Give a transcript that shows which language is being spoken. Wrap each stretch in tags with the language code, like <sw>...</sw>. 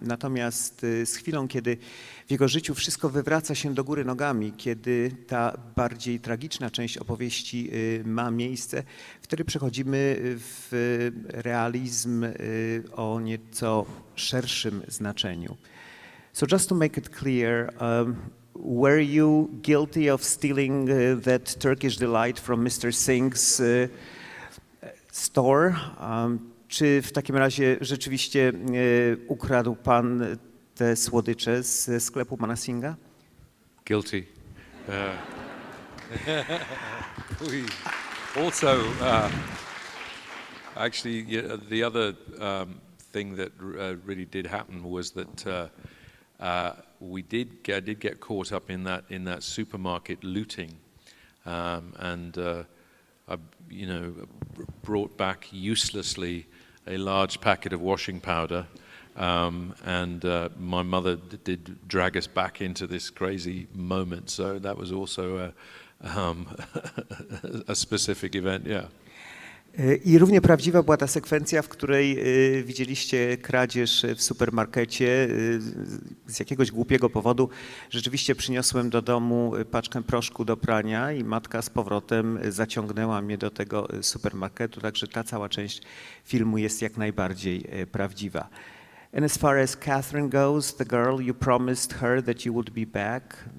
<pl>Natomiast z chwilą, kiedy w jego życiu wszystko wywraca się do góry nogami, kiedy ta bardziej tragiczna część opowieści ma miejsce, wtedy przechodzimy w realizm o nieco szerszym znaczeniu.</pl> <en>So just to make it clear, were you guilty of stealing that Turkish delight from Mr. Singh's store?</en> <pl>Czy w takim razie rzeczywiście ukradł pan te słodycze ze sklepu pana Singha?</pl> <en>Guilty. Also, actually, the other thing that really did happen was that I did get caught up in that supermarket looting, and I, brought back uselessly a large packet of washing powder, and my mother did drag us back into this crazy moment. So that was also a specific event, yeah.</en> <pl>I równie prawdziwa była ta sekwencja, w której widzieliście kradzież w supermarkecie. Z jakiegoś głupiego powodu rzeczywiście przyniosłem do domu paczkę proszku do prania i matka z powrotem zaciągnęła mnie do tego supermarketu, także ta cała część filmu jest jak najbardziej prawdziwa.</pl> <en>And as far as Catherine goes, the girl, you promised her that you would be back.</en>